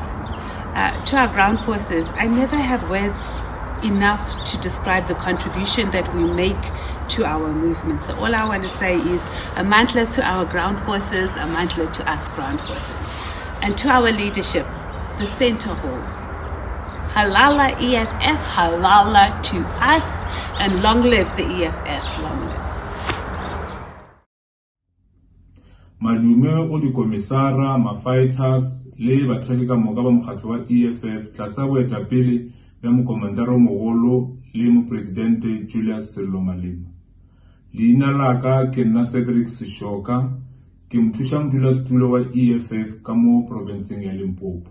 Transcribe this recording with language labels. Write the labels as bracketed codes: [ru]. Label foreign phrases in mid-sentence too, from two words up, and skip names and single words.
[en] To our ground forces, I never have words enough to describe the contribution that we make to our movement. So all I want to say is a mantra to our ground forces, a mantra to us ground forces. And to our leadership, the center holds. Halala EFF, halala to us, and long live the EFF, long live. [nso] Madume o di komisara, ma-fighters, le bathaki ka moka ba mokgatlo wa EFF, tlasa boetapele ya mokomandara o mogolo le mopresidente Julius Sello Malema. Leina la ka ke nna Cedric Sishoka, ke mothusamodulasetulo wa EFF ka mo provinceng ya Limpopo.